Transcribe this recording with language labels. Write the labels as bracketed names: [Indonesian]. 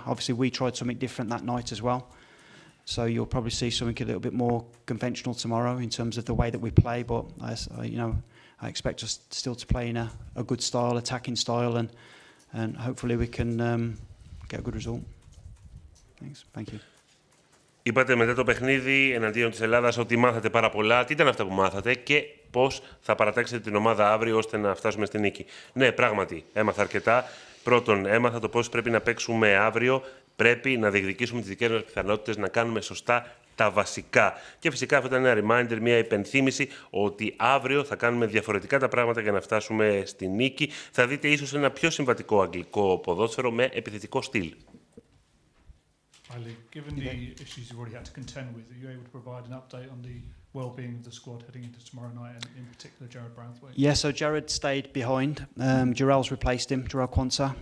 [English] Obviously, we tried something different that night as well. So you'll probably see something a little bit more conventional tomorrow in terms of the way that we play. But I expect us still to play in a good style, attacking style, and hopefully we can get a good result. Thanks. Thank you. [Greek] Είπατε μετά το παιχνίδι εναντίον της Ελλάδας ότι μάθατε πάρα πολλά. Τι ήταν αυτά που μάθατε και πώς θα παρατάξετε την ομάδα αύριο ώστε να φτάσουμε στη νίκη? Ναι, πράγματι, έμαθα αρκετά. Πρώτον, έμαθα το πώς πρέπει να παίξουμε αύριο. Πρέπει να διεκδικήσουμε τις δικές μας πιθανότητες, να κάνουμε σωστά τα βασικά. Και φυσικά αυτό ήταν ένα reminder, μια υπενθύμηση ότι αύριο θα κάνουμε διαφορετικά τα πράγματα για να φτάσουμε στη νίκη. Θα δείτε ίσως ένα πιο συμβατικό αγγλικό ποδόσφαιρο με επιθετικό στυλ. [English] Given the issues you've already had to contend with, are you able to provide an update on the well-being of the squad heading into tomorrow night, and in particular Jared Braithwaite? Yeah, so Jared stayed behind. Jarrell's replaced him, Jarrell Quansah.